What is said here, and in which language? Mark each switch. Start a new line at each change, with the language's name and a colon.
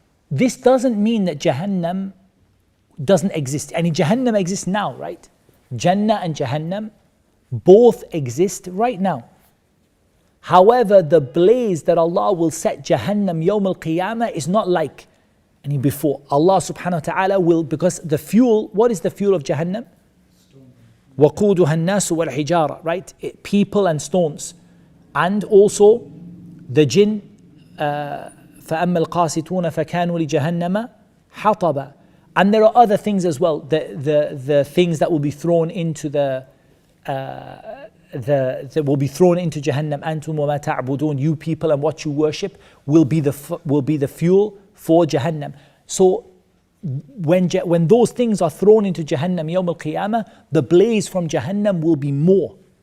English: This doesn't mean that Jahannam doesn't exist. And Jahannam exists now, right? Jannah and Jahannam both exist right now. However, the blaze that Allah will set Jahannam Yawm al-Qiyamah is not like any before. Allah subhanahu wa ta'ala will, because the fuel, what is the fuel of Jahannam?
Arabic: وَقُودُهَا النَّاسُ وَالْحِجَارَةِ, right?
English: People and stones. And also the jinn,
Arabic: فَأَمَّا الْقَاسِطُونَ فَكَانُوا لِجَهَنَّمَ حَطَبًا.
English: And there are other things as well, the things that will be thrown into that will be thrown into Jahannam.
Arabic: أَنْتُمْ وَمَا تَعْبُدُونَ,
English: you people and what you worship will be the fuel for Jahannam. So when those things are thrown into Jahannam Yawm al-Qiyamah, the blaze from Jahannam will be more.